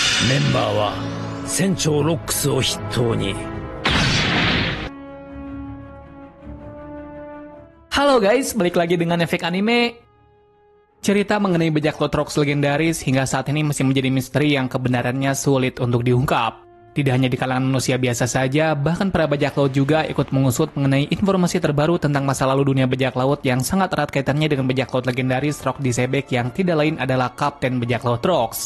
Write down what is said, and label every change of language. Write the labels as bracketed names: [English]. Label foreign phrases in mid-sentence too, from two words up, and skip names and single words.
[Japanese] メンバーは船長ロックスを筆頭に。 [Indonesian] Halo guys, balik lagi dengan Efek Anime. Cerita mengenai bajak laut Rocks legendaris hingga saat ini masih menjadi misteri yang kebenarannya sulit untuk diungkap. Tidak hanya di kalangan manusia biasa saja, bahkan para bajak laut juga ikut mengusut mengenai informasi terbaru tentang masa lalu dunia bajak laut yang sangat erat kaitannya dengan bajak laut legendaris Rock Disebek yang tidak lain adalah Kapten Bajak Laut Rocks.